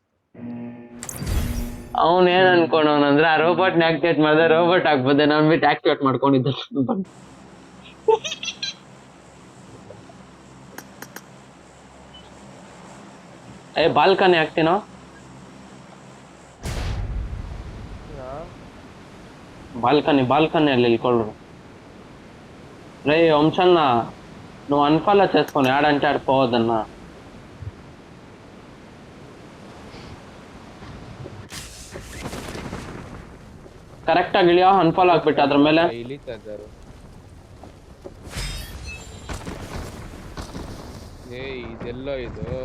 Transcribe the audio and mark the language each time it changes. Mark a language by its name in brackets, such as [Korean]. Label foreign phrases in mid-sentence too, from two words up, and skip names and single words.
[Kannada] ಅವನ್ ಏನ್ ಅನ್ಕೊಂಡವನಂದ್ರೆ ಆ ರೋಬೋಟ್ ನ ಆಕ್ಟಿವೇಟ್ ಮಾಡಿದ್ರೆ ರೋಬೋಟ್ ಆಗ್ಬೋದೆ ನಾನ್ ಬಿಟ್ಟು ಆಕ್ಟಿವೇಟ್ ಮಾಡ್ಕೊಂಡಿದ್ದ. ಏ ಬಾಲ್ಕನಿ ಹಾಕ್ತೀನೋ. [Telugu] బాల్కనీ వెళ్ళికొళ్ళు రే వంశన్న నువ్వు అన్ఫాలో చేసుకొని ఆడంటే ఆడిపోవద్దన్నా. [Kannada] ಕರೆಕ್ಟ್ ಆಗಿ ಇಳಿಯೋ ಅನ್ಫಾಲೋ ಆಗ್ಬಿಟ್ಟು ಅದ್ರ ಮೇಲೆ ಇಳಿತಾ ಇದ್ದಾರೆ. ಇದೆಲ್ಲ ಇದು